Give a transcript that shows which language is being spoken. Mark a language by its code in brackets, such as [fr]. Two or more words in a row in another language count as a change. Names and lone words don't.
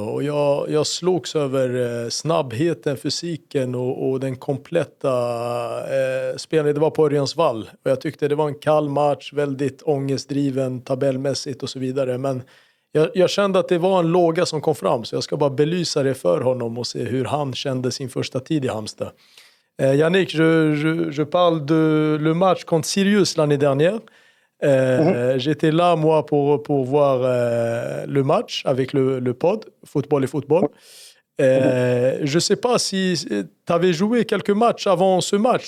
[sv] Och jag slogs över snabbheten, fysiken och den kompletta spelningen. Det var på Örjansvall. Och jag tyckte det var en kall match, väldigt ångestdriven, tabellmässigt och så vidare. Men jag kände att det var en låga som kom fram. Så jag ska bara belysa det för honom och se hur han kände sin första tid i Halmstad. [fr] Yannick, je parle de le match contre Sirius l'année dernière. J'étais là, moi, pour voir le match avec le pod, Football et Football. Je ne sais pas si tu avais joué quelques matchs avant ce match.